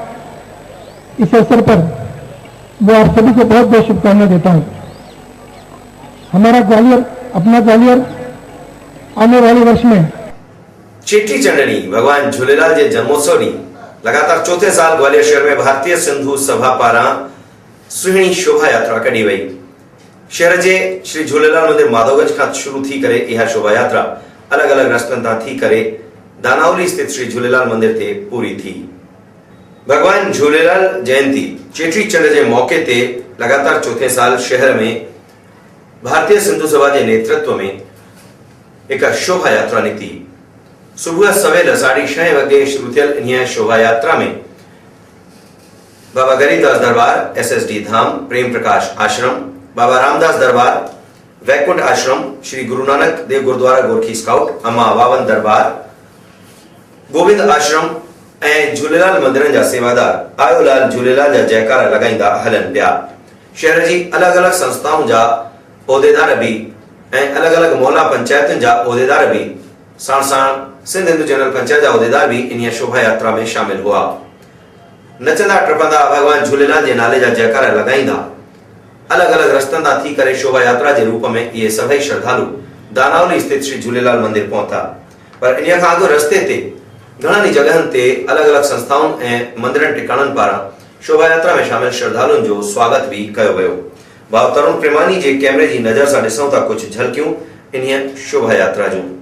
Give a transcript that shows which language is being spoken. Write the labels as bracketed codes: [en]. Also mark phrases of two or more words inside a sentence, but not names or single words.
[hi] इस अवसर पर मैं आप सभी को बहुत बहुत शुभकामनाएं देता हूं। हमारा ग्वालियर, अपना ग्वालियर आने वाले वर्ष में [sd] चेटी चंडनी भगवान झूलेलाल के जन्मोत्सव नी लगातार चौथे साल ग्वालियर शहर में भारतीय सिंधु सभा पारां सुहिणी शोभा यात्रा कढी वई। शहर के श्री झूलेलाल मंदिर माधवगंज का शुरू थी करे यह शोभा यात्रा अलग अलग रस्तनि तां थी करे दानावली स्थित श्री झूलेलाल मंदिर ते पूरी थी। भगवान झूलेलाल जयंती चेटी चंड के मौके ते लगातार चौथे साल शहर में भारतीय सिंधु सभा के नेतृत्व में एक शोभा यात्रा निकती। सुबह सवेल 6:30 वगे शुरू थियल इन शोभा यात्रा में बाबा गरीबदास दरबार, SSD धाम, प्रेम प्रकाश आश्रम, बाबा रामदास दरबार, वैकुंठ आश्रम, श्री गुरु नानक देव गुरुद्वारा गोरखी स्काउट, अम्मा वावन दरबार, गोविंद आश्रम ऐं झूलेलाल मंदिरनि जा सेवादार आयोलाल झूलेलाल जा जयकारा लगाईंदा हलन पिया। शहर जी अलग अलग संस्थाउनि जा उहिदेदार भी ऐं अलग अलग मोहल्ला पंचायतुनि जा उहिदेदार भी साण साण सिंध हिंदू जनरल पंचायत जा उहिदेदार भी इन शोभा यात्रा में शामिल हुआ। नचंदा टपंदा भगवान झूलेलाल के नाले जा जयकारा लगाईंदा अलग अलग रस्तनि तां थी करे शोभा यात्रा के रूप में ये सभई श्रद्धालु दानावली स्थित श्री झूलेलाल मंदिर पहुता। पर इन खां अॻु रस्ते ते घणी जगहनि ते अलग अलग संस्थाउनि ऐं मंदिरनि टिकाणनि पारां शोभा यात्रा में शामिल श्रद्धालुओं जो स्वागत भी कयो वियो। भाउ तरुण प्रेमानी के [hi] कैमरे की नजर से [sd] ॾिसूं था कुछ झलकियूं इन शोभा यात्रा जूं।